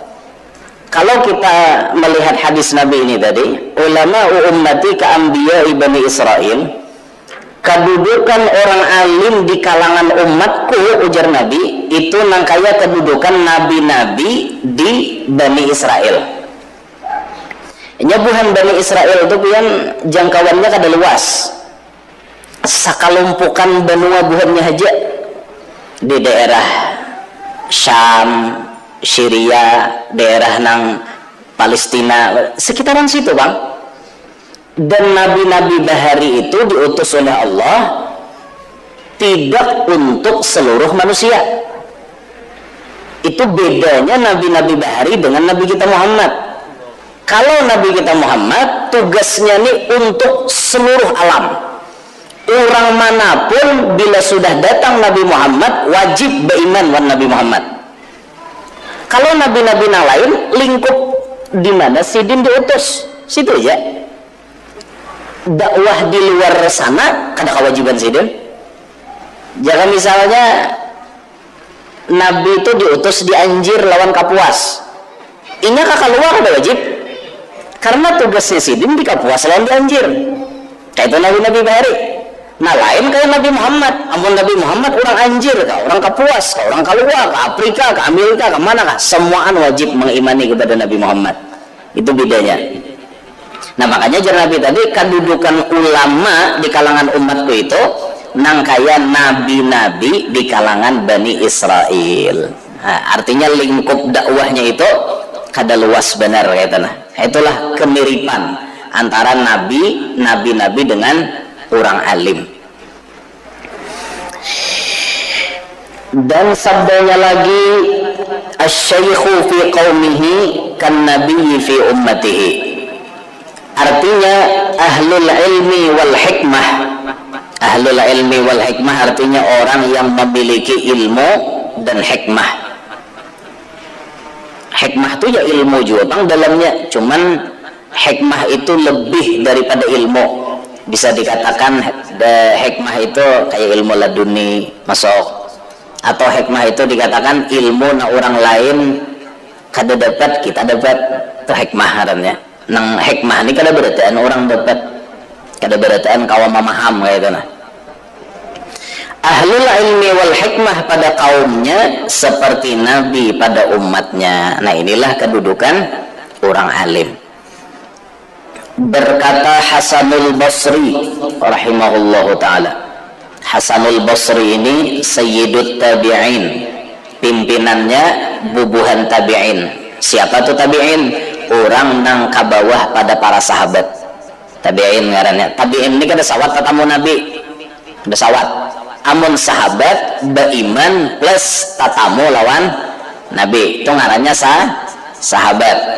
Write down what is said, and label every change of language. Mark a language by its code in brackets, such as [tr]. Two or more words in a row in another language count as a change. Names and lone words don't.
[id] Kalau kita melihat hadis Nabi ini tadi, [ar] علماء أمتي كأنبياء بني إسرائيل, [id] kedudukan orang alim di kalangan umatku, ujar Nabi, itu nangkaya kedudukan nabi-nabi di Bani Israel. [bjn] Nyabuhan Bani Israel itu pian jangkauannya kada luas. Sakalumpukan benua buhannya aja di daerah Syam, Syria, daerah nang Palestina, sekitaran situ bang. [id] Dan nabi-nabi bahari itu diutus oleh Allah tidak untuk seluruh manusia. Itu bedanya nabi-nabi bahari dengan nabi kita Muhammad. Kalau nabi kita Muhammad tugasnya nih untuk seluruh alam. Orang manapun bila sudah datang Nabi Muhammad wajib beriman dengan Nabi Muhammad. [bjn] Kalau nabi-nabi lain lingkup di mana sidin diutus situ aja. Dakwah di luar sana kada kewajiban sidin. Jangan misalnya Nabi itu diutus di Anjir lawan Kapuas, inya kakak luar kada wajib, karena tugasnya sidin di Kapuas lawan di Anjir. Kayak itu nabi-nabi bahari. Nah lain kayak Nabi Muhammad. Ampun Nabi Muhammad orang Anjir kah, orang Kapuas kah, orang Kaluar, ke Afrika, ke Amerika, ke mana kah, semuaan wajib mengimani kepada Nabi Muhammad. Itu bedanya. Nah makanya jar Nabi tadi kedudukan ulama di kalangan umatku itu nang kaya nabi-nabi di kalangan Bani Israel. Nah, artinya lingkup dakwahnya itu kada luas benar kaitannya. [id] Itulah kemiripan antara nabi-nabi dengan orang alim. Dan sabdanya lagi, [ar] الشيخ في قومه كالنبي في أمته. Artinya أهل العلم والحكمة. أهل العلم والحكمة [id] artinya orang yang memiliki ilmu dan hikmah. [bjn] Hikmah itu ya ilmu juga bang dalamnya, cuman hikmah itu lebih daripada ilmu. Bisa dikatakan hikmah itu kayak ilmu laduni masuk, atau hikmah itu dikatakan ilmu na orang lain kada dapat kita dapat, itu hikmah harannya. Nang hikmah ini kada berataan orang dapat, kada berataan kawan memaham kayak itu nah. [ar] أهل العلم والحكمة [id] pada kaumnya seperti Nabi pada umatnya. Nah inilah kedudukan orang alim. Berkata Hasanul Basri [ar] رحمه الله تعالى. [bjn] Hasanul Basri ini [ar] سيد التابعين, [bjn] pimpinannya bubuhan tabi'in. Siapa tuh tabi'in? Orang nang kabawah pada para sahabat. Tabi'in ngarannya. Tabi'in ini kada sawat tatamu Nabi, kada sawat. Amun sahabat beriman plus tatamu lawan Nabi, itu ngarannya sahabat.